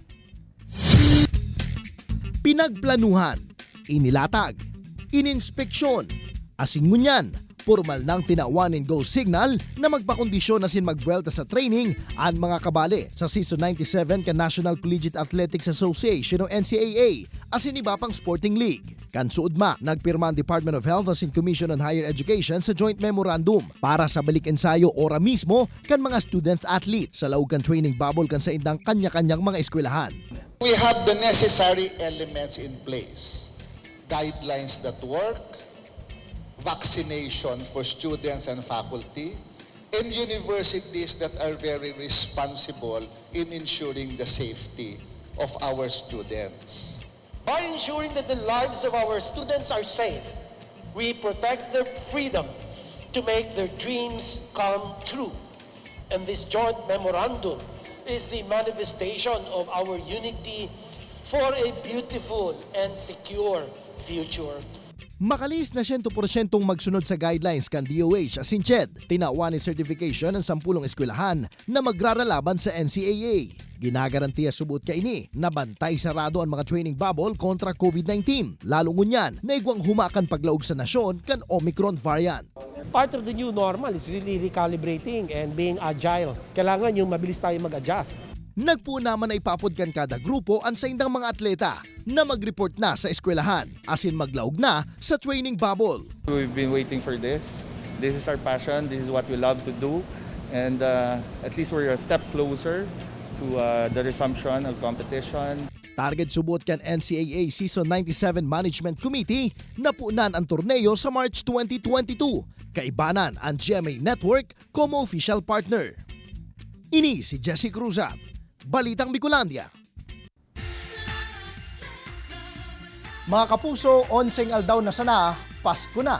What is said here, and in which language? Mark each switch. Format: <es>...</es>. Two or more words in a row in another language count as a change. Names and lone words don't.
<bik>Pinagplanuhan, inilatag, ininspeksyon, asin ngunyan, formal nang tinawanin</bik> <en>go signal</en> <bik>na magpakondisyon na sin magbuelta sa training ang mga kabali sa Season 97 ka National Collegiate Athletics Association o NCAA asin iba pang sporting league. Kansuod ma, nagpirma ang Department of Health asin Commission on Higher Education sa</bik> <en>joint memorandum</en> <bik>para sa balik ensayo ora mismo kan mga</bik> <en>student athlete</en> <bik>sa laog kan</bik> <en>training bubble</en> <bik>kan sa indang kanya-kanyang mga eskwelahan.</bik> <en>We have the necessary elements in place. Guidelines that work, vaccination for students and faculty, and universities that are very responsible in ensuring the safety of our students. By ensuring that the lives of our students are safe, we protect their freedom to make their dreams come true. And this joint memorandum is the manifestation of our unity for a beautiful and secure future.</en> <bik>Makalis na 100% magsunod sa guidelines kan DOH asin CHED, tinawa ni certification ng 10 eskwelahan na magraralaban sa NCAA. Ginagarantiya subot ka ini na bantay sarado ang mga</bik> <en>training bubble</en> <bik>kontra COVID-19. Lalo ngunyan, naigwang humakan paglaog sa nasyon kan Omicron variant.</bik> <en>Part of the new normal is really recalibrating and being agile.</en> <tl>Kailangan yung mabilis tayo mag-adjust.</tl> <bik>Nagpo naman na ipapod kan kada grupo ang sa indang mga atleta na mag-report na sa eskwelahan asin maglaog na sa</bik> <en>training bubble. We've been waiting for this. This is our passion. This is what we love to do. And at least we're a step closer to the resumption of competition.</en> <bik>Target subot kan NCAA Season 97 Management Committee na punan ang torneo sa March 2022. Kaibanan ang GMA Network como</bik> <en>official partner.</en> <bik>Ini si Jesse Cruzat, Balitang Bicolandia. Mga kapuso, onseng aldaw na sana, Pasko na.</bik>